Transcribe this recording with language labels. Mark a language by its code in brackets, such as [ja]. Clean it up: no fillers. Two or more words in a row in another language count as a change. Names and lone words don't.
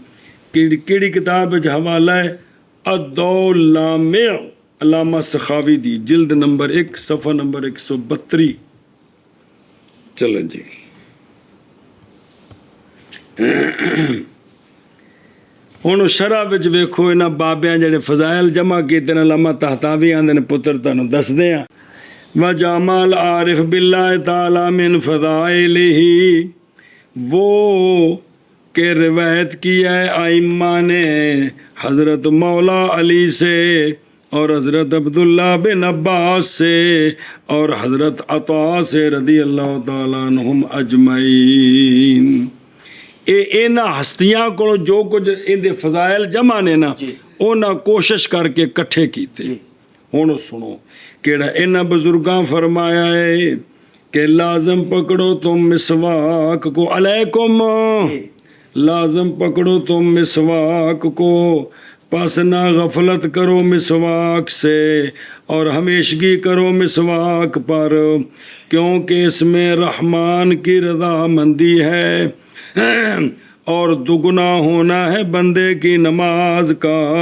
[pa] کیڑی کتاب وچ حوالہ ہے الدولامع علامہ سخاوی دی، جلد نمبر 1 صفحہ نمبر 132. چلیں جی ہن شرح وچ ویکھو انہاں بابیاں جڑے فضائل جمع کیتے نے، علامہ طحطاوی آندے نے پتر تانوں دسدے ہاں. [ar] وجامع العارف باللہ تعالی من فضائلہ، [ur] وہ کہ روایت کیا ہے ائمہ نے حضرت مولا علی سے اور حضرت عبداللہ بن عباس سے اور حضرت عطا سے [ar] رضی اللہ تعالیٰ عنہم اجمعین۔ [pa] انہاں ہستیاں کو جو کچھ ان دے فضائل جمع نے نا انہاں کوشش کر کے کٹھے کیتے۔ ہن سنو کیڑا انہاں بزرگاں [ur] فرمایا ہے کہ لازم پکڑو تم مسواک کو، علیکم لازم پکڑو تم مسواک کو، پس نہ غفلت کرو مسواک سے اور ہمیشگی کرو مسواک پر، کیونکہ اس میں رحمان کی رضا مندی ہے اور دگنا ہونا ہے بندے کی نماز کا۔